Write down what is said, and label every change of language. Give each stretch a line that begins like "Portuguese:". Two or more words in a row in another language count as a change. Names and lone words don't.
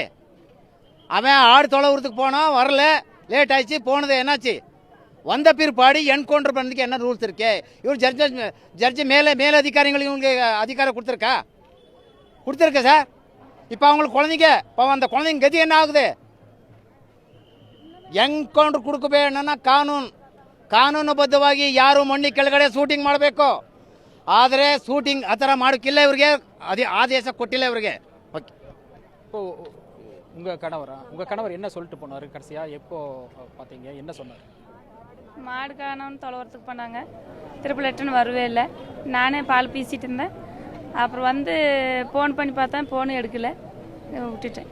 Tamil: அவன் ஆடு தொலைவுறதுக்கு போனான், வரல, லேட் ஆயிடுச்சு, போனது என்னாச்சு? வந்த பிற்பாடு என்கவுண்டர் பண்ணுறதுக்கு என்ன ரூல்ஸ் இருக்கு? இவர் ஜட்ஜு மேலே அதிகாரிகளுக்கு இவங்களுக்கு அதிகாரம் கொடுத்துருக்க சார். இப்போ அவங்களுக்கு குழந்தைங்க, இப்போ அந்த குழந்தைங்க கதி என்ன ஆகுது?
Kannada: ಎನ್ಕೌಂಟರ್ ಕೊಡಬೇಡ ಕಾನೂನುಬದ್ಧವಾಗಿ ಯಾರು ಮಣ್ಣಿ ಕೆಳಗಡೆ ಶೂಟಿಂಗ್ ಮಾಡಬೇಕು. ಆದರೆ ಶೂಟಿಂಗ್ ಆ ಥರ ಮಾಡೋಕ್ಕಿಲ್ಲ ಇವರಿಗೆ, ಆದೇಶ ಕೊಟ್ಟಿಲ್ಲ ಇವರಿಗೆ.
Tamil: இப்போ உங்க கணவர் என்ன சொல்லிட்டு போனாரு கடைசியா? எப்போ பார்த்தீங்க? என்ன சொன்னார்? மாடு காணோம்னு தொலைவரத்துக்கு போனாங்க. திருப்பி லெட்டர்னு வரவே இல்லை. நானே பால் பீசிட்டு இருந்தேன். அப்புறம் வந்து ஃபோன் பண்ணி பார்த்தேன், ஃபோனும் எடுக்கலை, விட்டுட்டேன்.